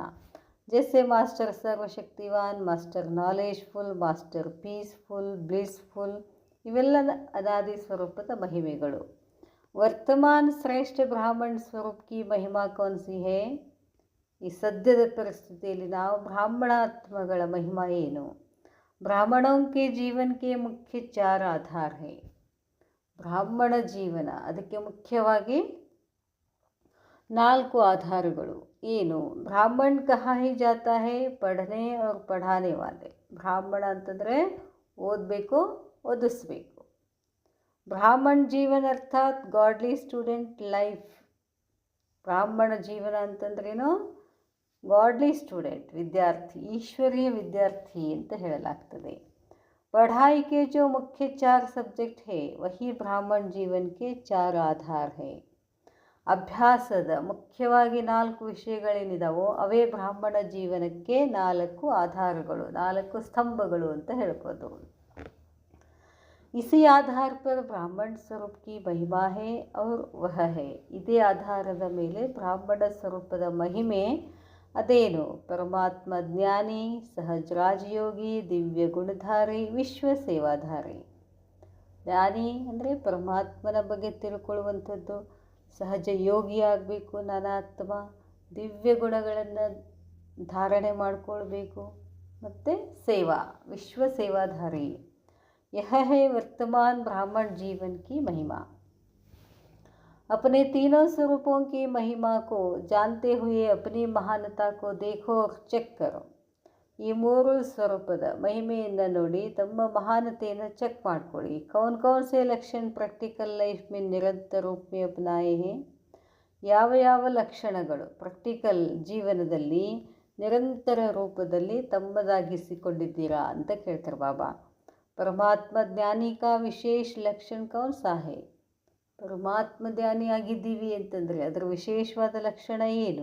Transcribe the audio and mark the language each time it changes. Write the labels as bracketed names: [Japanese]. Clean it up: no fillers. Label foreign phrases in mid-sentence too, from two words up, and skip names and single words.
[Kannada] ಜೈಸೆ ಮಾಸ್ಟರ್ ಸರ್ವಶಕ್ತಿವಾನ್, [English] master knowledgeful, master peaceful, blissful, [Kannada] ಇವೆಲ್ಲ ಅನಾದಿ ಸ್ವರೂಪದ ಮಹಿಮೆಗಳು. [Hindi] वर्तमान श्रेष्ठ ब्राह्मण स्वरूप की महिमा कौन सी है, [Kannada] ಈ ಸದ್ಯದ ಪರಿಸ್ಥಿತಿಯಲ್ಲಿ ನಾವು ಬ್ರಾಹ್ಮಣಾತ್ಮಗಳ ಮಹಿಮಾ ಏನು? [Hindi] ಬ್ರಾಹ್ಮಣೋं के जीवन के मुख्य 4 आधार है. [Kannada] ಬ್ರಾಹ್ಮಣ ಜೀವನ ಅದಕ್ಕೆ ಮುಖ್ಯವಾಗಿ 4 ಆಧಾರಗಳು ಏನು? [Hindi] ब्राह्मण कहा ही जाता है पढ़ने और पढ़ाने वाले. [Kannada] ಬ್ರಾಹ್ಮಣ ಅಂತಂದರೆ ಓದಬೇಕು, ಓದಿಸ್ಬೇಕು. ಬ್ರಾಹ್ಮಣ ಜೀವನ ಅರ್ಥಾತ್ [English] godly student life. [Kannada] ಬ್ರಾಹ್ಮಣ ಜೀವನ ಅಂತಂದ್ರೇನು? [English] godly student, [Kannada] ವಿದ್ಯಾರ್ಥಿ, ಈಶ್ವರೀಯ ವಿದ್ಯಾರ್ಥಿ ಅಂತ ಹೇಳಲಾಗ್ತದೆ. [Hindi] पढ़ाई के जो मुख्य 4 सब्जेक्ट है वही ब्राह्मण जीवन के 4 आधार है. [Kannada] ಅಭ್ಯಾಸದ ಮುಖ್ಯವಾಗಿ 4 ವಿಷಯಗಳೇನಿದಾವೋ ಅವೇ ಬ್ರಾಹ್ಮಣ ಜೀವನಕ್ಕೆ 4 ಆಧಾರಗಳು, 4 ಸ್ತಂಭಗಳು ಅಂತ ಹೇಳ್ಬೋದು. [Hindi] इसी आधार पर ब्राह्मण स्वरूप की महिमा है और वह है. [Kannada] ಇದೇ ಆಧಾರದ ಮೇಲೆ ಬ್ರಾಹ್ಮಣ ಸ್ವರೂಪದ ಮಹಿಮೆ ಅದೇನು? ಪರಮಾತ್ಮ ಜ್ಞಾನಿ, ಸಹಜ ರಾಜಯೋಗಿ, ದಿವ್ಯ ಗುಣಧಾರಿ, ವಿಶ್ವ ಸೇವಾಧಾರಿ. ಜ್ಞಾನಿ ಅಂದರೆ ಪರಮಾತ್ಮನ ಬಗ್ಗೆ ತಿಳ್ಕೊಳ್ಳುವಂಥದ್ದು, ಸಹಜ ಯೋಗಿ ಆಗಬೇಕು ನಾನಾತ್ಮ, ದಿವ್ಯ ಗುಣಗಳನ್ನು ಧಾರಣೆ ಮಾಡಿಕೊಳ್ಬೇಕು, ಮತ್ತು ಸೇವಾ, ವಿಶ್ವ ಸೇವಾಧಾರಿ. [Hindi] यह है वर्तमान ब्राह्मण जीवन की महिमा. अपने तीनों स्वरूपों की महिमा को जानते हुए अपनी महानता को देखो और ಚೆಕ್ करो. [Kannada] ಈ 3 ಸ್ವರೂಪದ ಮಹಿಮೆಯನ್ನು ನೋಡಿ ತಮ್ಮ ಮಹಾನತೆಯನ್ನು ಚೆಕ್ ಮಾಡ್ಕೊಳ್ಳಿ. [Hindi] कौन कौन से लक्षण [English] practical life [Hindi] में निरंतर रूप में अपनाए हैं. [Kannada] ಯಾವ ಯಾವ ಲಕ್ಷಣಗಳು ಪ್ರಾಕ್ಟಿಕಲ್ ಜೀವನದಲ್ಲಿ ನಿರಂತರ ರೂಪದಲ್ಲಿ ತಮ್ಮದಾಗಿಸಿಕೊಂಡಿದ್ದೀರಾ ಅಂತ ಕೇಳ್ತಾರೆ ಬಾಬಾ. [Hindi] परमात्म ज्ञानी का विशेष लक्षण कौन सा है. [Kannada] ಪರಮಾತ್ಮ ಧ್ಯಾನಿ ಆಗಿದ್ದೀವಿ ಅಂತಂದರೆ ಅದರ ವಿಶೇಷವಾದ ಲಕ್ಷಣ ಏನು?